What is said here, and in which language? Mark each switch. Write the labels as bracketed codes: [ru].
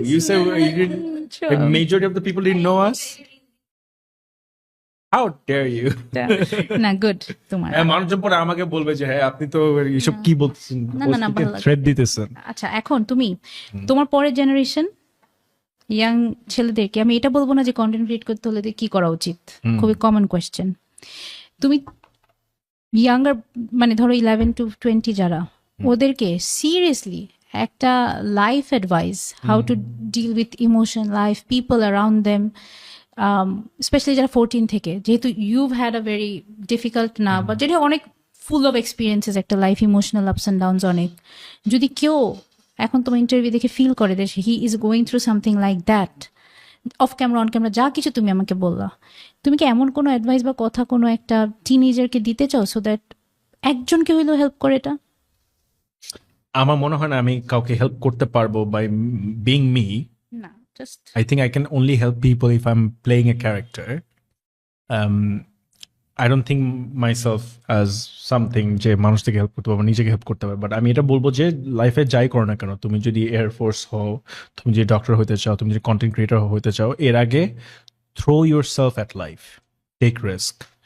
[en] You say you didn't, the majority of the people didn't know us? How dare you? [bn] না good তোমার। হ্যাঁ, মানুষজন পরে আমাকে বলবে যে হ্যাঁ আপনি তো এইসব কি বলতেছেন, না, না, ভালো লাগে। থ্রেড দিতেছেন। আচ্ছা এখন তুমি তোমার পরের জেনারেশন ইয়াং ছেলেদেরকে, আমি এটা বলবো না যে কন্টেন্ট ক্রিয়েট করতে হলে কি করা উচিত, খুবই কমন কোয়েশ্চেন, তুমি ইয়াঙ্গার মানে ধরো 11 to 20 যারা, ওদেরকে সিরিয়াসলি একটা life advice, [en] how to deal with emotion, life, people around them, [bn] specially যারা 14 থেকে, যেহেতু [en] you've had a very difficult [bn] না, বা যেটা অনেক ফুল অফ এক্সপিরিয়েন্সেস একটা life, emotional ups and downs অনেক, যদি কেউ এখন তোমার ইন্টারভিউ দেখে ফিল করে যে [en] he is going through something like that, [bn] of camera on camera যা কিছু তুমি আমাকে বললা, তুমি কি এমন কোনো অ্যাডভাইস বা কথা কোনো একটা টিনেজারকে দিতে চাও, সো দ্যাট একজনকে হইলেও হেল্প করে এটা? আমার মনে হয় না আমি কাউকে হেল্প করতে পারবো [en] By being me. [bn] না just [en] I think I can only help people if I'm playing a character. I don't think myself as something [bn] যে মানুষ থেকে হেল্প করতে পারবো, নিজেকে হেল্প করতে পারবো, বাট আমি এটা বলবো যে লাইফে যাই করো না কেন, তুমি যদি এয়ারফোর্স হও, তুমি যদি ডক্টর হতে চাও, তুমি যদি কন্টেন্ট ক্রিয়েটর হতে চাও, এর আগে [en] Throw yourself at life, take risk.